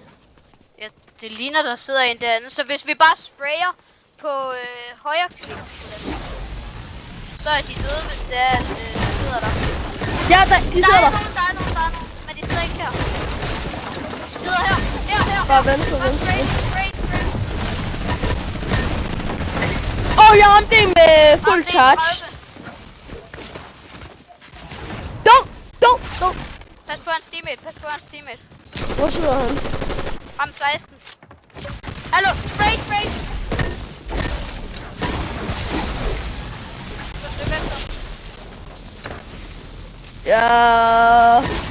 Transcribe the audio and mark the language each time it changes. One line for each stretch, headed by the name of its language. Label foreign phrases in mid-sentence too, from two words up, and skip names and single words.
Danish: Ja, det ligner, der sidder en derinde. Så hvis vi bare sprayer på højre klik, så er de døde, hvis det er, at de sidder der. Ja, de sidder der. Der er nogen. Men de sidder ikke her. De sidder her. Bare venstre. Spray. Jeg har det med
English: full charge. Don't.
Danish: Pas på hans teammate. Hvor sidder han? Frem 16. Hallo, spray. Ja.